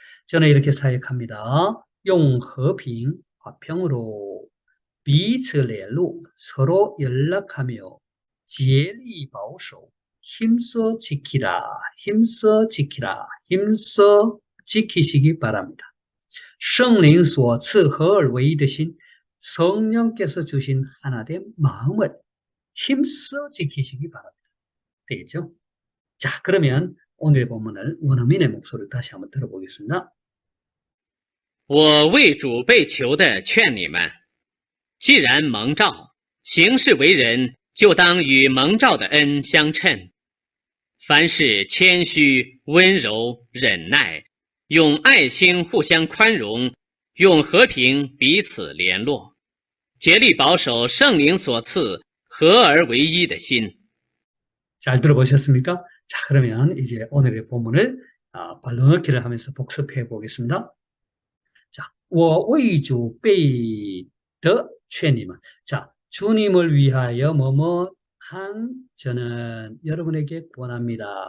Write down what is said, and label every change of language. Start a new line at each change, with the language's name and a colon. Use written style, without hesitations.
Korean: 저는 이렇게 사역합니다.
Chinese: 用和平,
Korean: 화평으로
Chinese: 彼此联络,
Korean: 서로 연락하며
Chinese: 竭力保守,
Korean: 힘써 지키라, 힘써 지키라, 힘써 지키시기 바랍니다.
Chinese: 圣灵所赐合而为一的心,
Korean: 성령께서 주신 하나된 마음을 힘써 지키시기 바랍니다. 되겠죠? 자, 그러면 오늘의 본문을 원어민의 목소리를 다시 한번 들어보겠습니다.
Chinese: 我为主被囚的劝你们，既然蒙召，行事为人就当与蒙召的恩相称。凡事谦虚、温柔、忍耐，用爱心互相宽容，用和平彼此联络，竭力保守圣灵所赐合而为一的心。
Korean: 잘 들어보셨습니까? 자, 그러면 이제 오늘의 본문을 발로넣기를 하면서 복습해 보겠습니다.
Chinese: 자, 我为主被的劝你们.
Korean: 자, 주님을 위하여 뭐뭐 한 저는 여러분에게 권합니다.